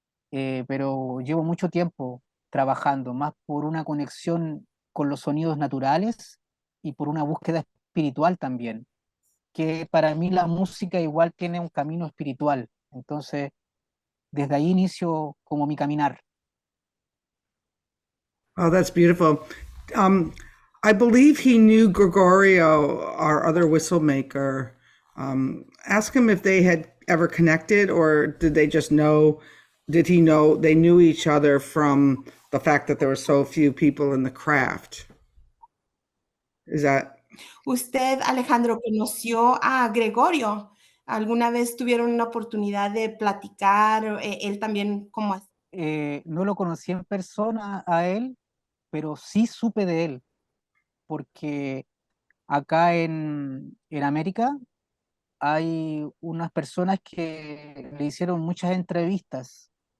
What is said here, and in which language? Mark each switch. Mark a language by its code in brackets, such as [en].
[es] pero llevo mucho tiempo trabajando, más por una conexión con los sonidos naturales y por una búsqueda espiritual también, que para mí la música igual tiene un camino espiritual. Entonces, desde ahí inicio como mi caminar. [en] Oh, that's beautiful. I believe he knew Gregorio, our other whistle maker. Ask him if they had ever connected, or did they just know, did he know they knew each other from the fact that there were so few people in the craft? Is that... [es] ¿Usted, Alejandro, conoció a Gregorio? ¿Alguna vez tuvieron una oportunidad de platicar? Él también, ¿cómo? No lo conocí en persona a él, pero sí supe de él, porque acá en América hay unas personas que le hicieron muchas entrevistas.